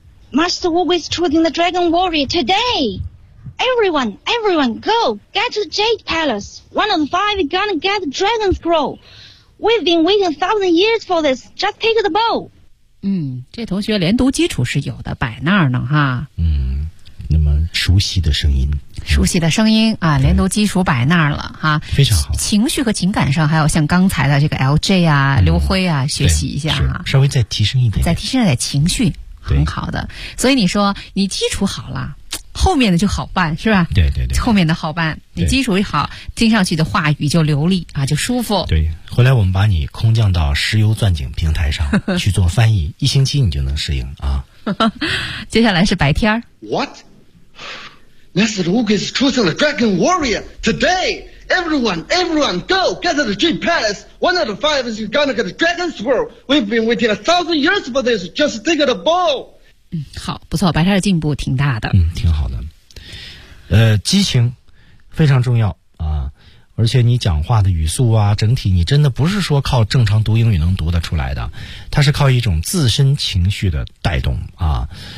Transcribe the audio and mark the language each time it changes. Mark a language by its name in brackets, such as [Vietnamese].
[English] Master Wu is choosing the Dragon Warrior today. Everyone, everyone, go get to Jade Palace. One of five is gonna get the Dragon Scroll. We've been waiting 1,000 years for this. Just take the bow. [Chinese] 嗯，这同学连读基础是有的，摆那儿呢哈。嗯，那么熟悉的声音。熟悉的声音啊，连读基础摆那儿了哈。非常好。情绪和情感上还有像刚才的这个 LJ 啊、刘辉啊，学习一下哈。稍微再提升一点。再提升一点情绪。很好的。所以你说你基础好了，后面的就好办，是吧？对对对，后面的好办，你基础一好，听上去的话语就流利啊，就舒服。对，回来我们把你空降到石油钻井平台上去做翻译，一星期你就能适应啊。接下来是白天。 [English] What? Master Luke is choosing the Dragon Warrior today. Everyone, everyone, go get to the Jade Palace. One out of five is gonna get the Dragon Scroll. We've been waiting 1,000 years for this. Just take the ball. [Chinese] 嗯，好，不错，白天的进步挺大的。嗯，挺好的。激情非常重要啊，而且你讲话的语速啊，整体你真的不是说靠正常读英语能读得出来的，它是靠一种自身情绪的带动啊。